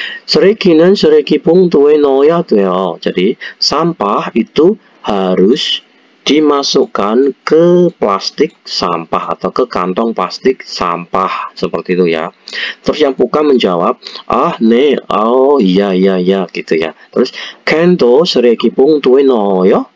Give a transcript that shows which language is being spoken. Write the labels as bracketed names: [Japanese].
[Korean] 쓰레기는 쓰레기 봉투에 넣어야 돼요. [Indonesian] Jadi sampah itu harus dimasukkan ke plastik sampah atau ke kantong plastik sampah, seperti itu ya. Terus yang Pukam menjawab, 네, iya gitu ya. [Korean] Terus 캔도 쓰레기 봉투에 넣어요.